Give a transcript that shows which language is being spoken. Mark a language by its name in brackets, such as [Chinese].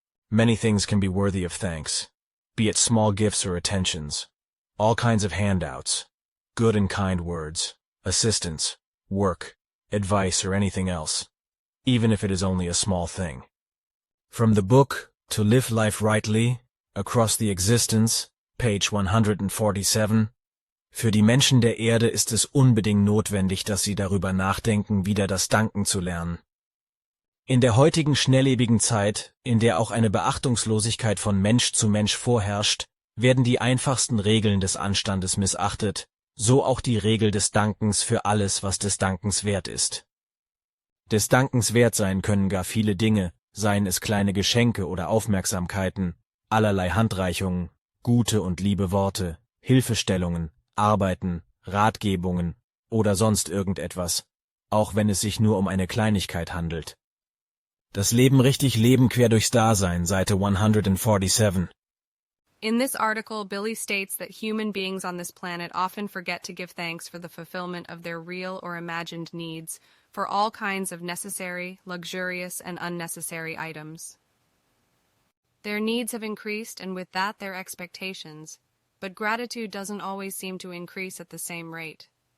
[English] Many things can be worthy of thanks, be it small gifts or attentions, all kinds of handouts, good and kind words, assistance, work, advice, or anything else, even if it is only a small thing. From the book, To Live Life Rightly, Across the Existence, page 147, [German] Für die Menschen der Erde ist es unbedingt notwendig, dass sie darüber nachdenken, wieder das Danken zu lernen. In der heutigen schnellebigen Zeit, in der auch eine Beachtungslosigkeit von Mensch zu Mensch vorherrscht, werden die einfachsten Regeln des Anstandes missachtet, so auch die Regel des Dankens für alles, was des Dankens wert ist. Des Dankens wert sein können gar viele Dinge, seien es kleine Geschenke oder Aufmerksamkeiten, allerlei Handreichungen, gute und liebe Worte, Hilfestellungen, Arbeiten, Ratgebungen oder sonst irgendetwas, auch wenn es sich nur um eine Kleinigkeit handelt. Das Leben richtig leben quer durchs Dasein, Seite 147. [English] In this article, Billy states that human beings on this planet often forget to give thanks for the fulfillment of their real or imagined needs for all kinds of necessary, luxurious, and unnecessary items. Their needs have increased, and with that their expectations, but gratitude doesn't always seem to increase at the same rate.